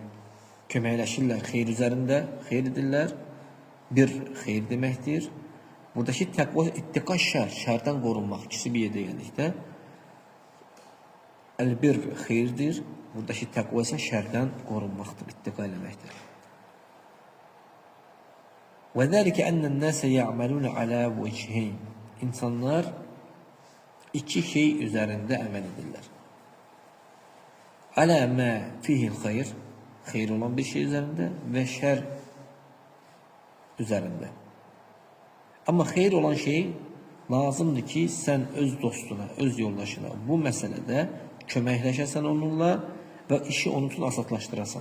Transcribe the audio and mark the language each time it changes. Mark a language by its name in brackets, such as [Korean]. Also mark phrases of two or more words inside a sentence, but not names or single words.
[Azerbaijani] Köməkləşirlər xeyir üzərində, xeyir edirlər. Bir xeyir deməkdir. Buradakı təqva ittiqa şərdən qorunmaq. İkisi bir yerdə gəldikdə el-bir xeyirdir. Buradakı təqva isə şərdən qorunmaqdır, ittiqa eləməkdir. [Arabic] وَذَلِكَ أَنَّ النَّاسَ يَعْمَلُونَ عَلَى وَجْهَيْنِ [Azerbaijani] İnsanlar iki şey üzərində əməl edirlər. [Arabic] على ما فيه الخير, [Azerbaijani] xeyr olan bir şey üzərində və şər üzərində. Amma xeyr olan şey lazımdır ki, sən öz dostuna, öz yoldaşına bu məsələdə köməkləşəsən onunla və işi onun üçün asadlaşdırasan.